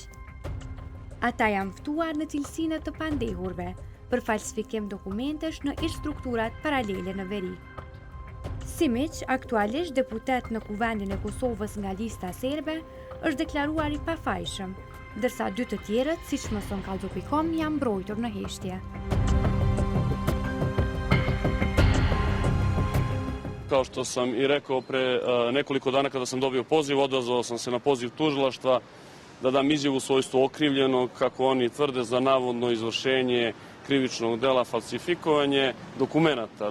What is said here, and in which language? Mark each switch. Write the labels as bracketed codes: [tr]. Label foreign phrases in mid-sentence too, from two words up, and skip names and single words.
[sq] Ata janë ftuar në cilësinë të pandehurve për falsifikim dokumentesh në ish strukturat paralele në veri. Simiq, aktualisht deputet në Kuvendin e Kosovës nga lista serbe, është deklaruar i pafajshëm, ndërsa dy të tjerët, siç mëson Kallzopikom, janë mbrojtur në heshtje. [sr] Kao što sam i rekao pre nekoliko dana kada sam dobio poziv, odazvao sam se na poziv tužilaštva da dam izjavu u svojstvu okrivljenog, kako oni tvrde, za navodno izvršenje krivičnog dela falsifikovanje dokumenata.